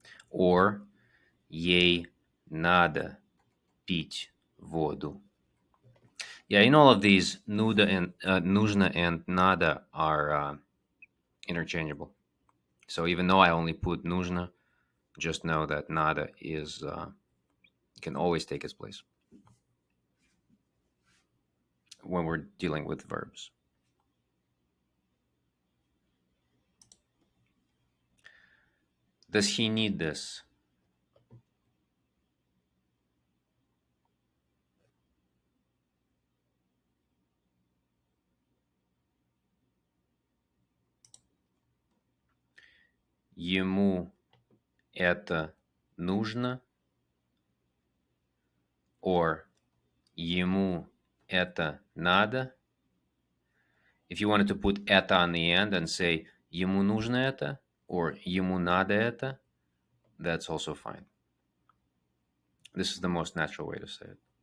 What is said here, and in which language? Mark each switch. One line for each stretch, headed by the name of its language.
English: Or
Russian: ей надо пить воду.
English: Yeah, in all of these, нужно and надо are interchangeable. So even though I only put нужно, just know that надо is can always take its place when we're dealing with verbs. Does he need this?
Russian: Ему это нужно?
English: Or
Russian: ему это надо?
English: If you wanted to put это on the end and say
Russian: ему нужно это
English: or
Russian: ему надо это,
English: that's also fine. This is the most natural way to say it.